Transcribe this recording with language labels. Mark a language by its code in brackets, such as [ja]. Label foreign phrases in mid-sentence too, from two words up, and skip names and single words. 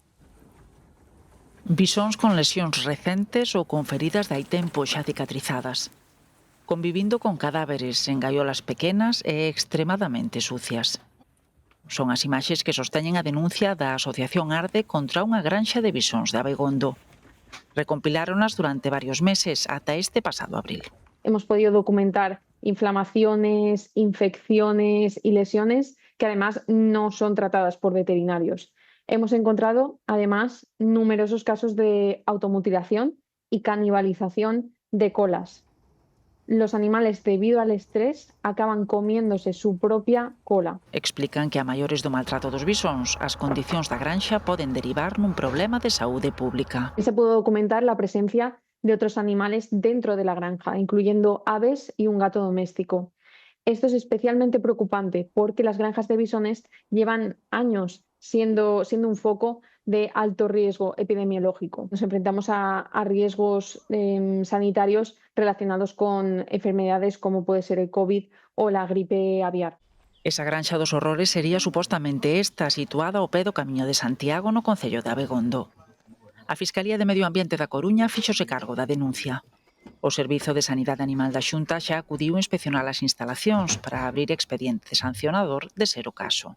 [gl] Bisóns con lesións recentes ou con feridas de hai tempo xa cicatrizadas. Convivindo con cadáveres en gaiolas pequenas e extremadamente sucias. Son as imaxes que sosteñen a denuncia da Asociación Arde contra unha granxa de bisóns de Abegondo. Recompiláronas durante varios meses ata este pasado abril. [es] Hemos podido documentar inflamaciones, infecciones y lesiones que además no son tratadas por veterinarios. Hemos encontrado además numerosos casos de automutilación y canibalización de colas. Los animales, debido al estrés, acaban comiéndose su propia cola. [gl] Explican que a maiores do maltrato dos bisóns, as condicións da granxa poden derivar nun problema de saúde pública. [es] Se pudo documentar la presencia de otros animales dentro de la granja, incluyendo aves y un gato doméstico. Esto es especialmente preocupante porque las granjas de bisones llevan años siendo un foco de alto riesgo epidemiológico. Nos enfrentamos a riesgos sanitarios relacionados con enfermedades como puede ser el COVID o la gripe aviar. [gl] Esa granxa dos horrores sería supostamente esta, situada ao pé do Camiño de Santiago no concello de Abegondo. A Fiscalía de Medio Ambiente da Coruña fíxose cargo da denuncia. O Servizo de Sanidade Animal da Xunta xa acudiu a inspeccionar as instalacións para abrir expediente sancionador de ser o caso.